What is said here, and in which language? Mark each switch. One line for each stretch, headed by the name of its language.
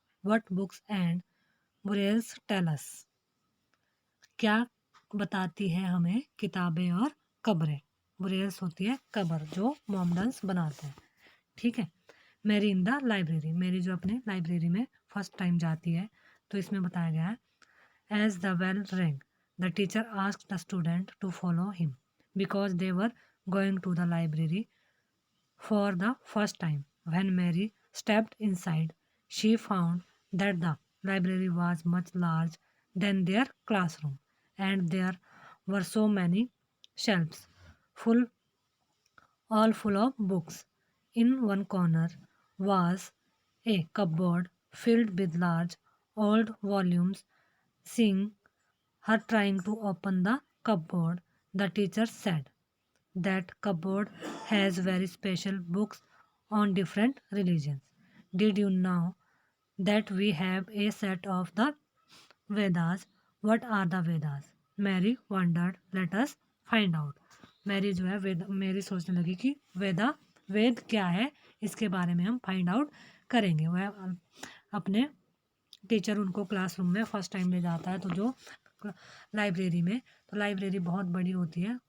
English: What books and burials tell us?
Hindi: क्या बताती है हमें किताबें और कब्रें? बुरेल्स होती है कब्र जो मोमडन्स बनाते हैं. ठीक है.
English: मेरी in the library,
Hindi: मेरी जो अपने लाइब्रेरी में फर्स्ट टाइम जाती है, तो इसमें बताया गया है
English: As the bell rang, the teacher asked the student to follow him because they were going to the library for the first time. When Mary stepped inside, she found that the library was much larger than their classroom, and there were so many shelves full all full of books. In one corner was a cupboard filled with large old volumes. Seeing her trying to open the cupboard, the teacher said, "That cupboard has very special books on different religions. Did you know that we have a set of the Vedas? What are the Vedas?" Mary wondered. "Let us find out."
Hindi: Mary जो है मेरी सोचने लगी कि वेद क्या है, इसके बारे में हम फाइंड आउट करेंगे. वह अपने टीचर उनको क्लासरूम में फर्स्ट टाइम ले जाता है, तो जो लाइब्रेरी में, तो लाइब्रेरी बहुत बड़ी होती है.